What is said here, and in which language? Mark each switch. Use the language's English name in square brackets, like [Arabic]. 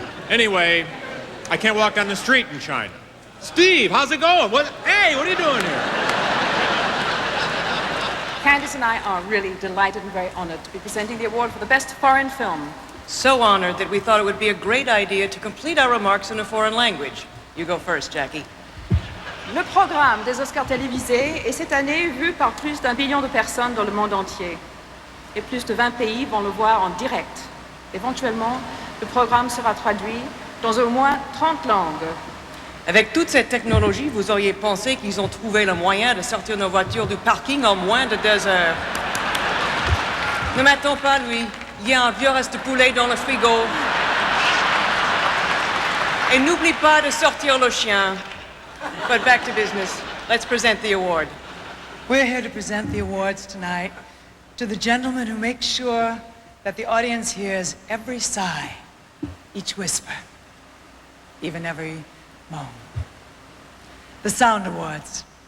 [English] Anyway, I can't walk down the street in China. Steve, how's it going? Hey, what are you doing here? Candace and I are really delighted and very honored to be presenting the award for the Best Foreign Film. So honored that we thought it would be a great idea to complete our remarks in a foreign language. You go first, Jackie. [French] Le programme des Oscars télévisés est cette année vu par plus d'1 billion de personnes dans le monde entier. Et plus de 20 pays vont le voir en direct. Éventuellement, le programme sera traduit dans au moins 30 langues. Avec toute cette technologie, vous auriez pensé qu'ils ont trouvé le moyen de sortir nos voitures du parking en moins de 2 heures. Ne m'attends pas, lui. Il y a un vieux reste de poulet dans le frigo. Et n'oublie pas de sortir le chien. [English] But back to business. Let's present the award. We're here to present the awards tonight to the gentleman who makes sure that the audience hears every sigh, each whisper, even every moan. The Sound Awards.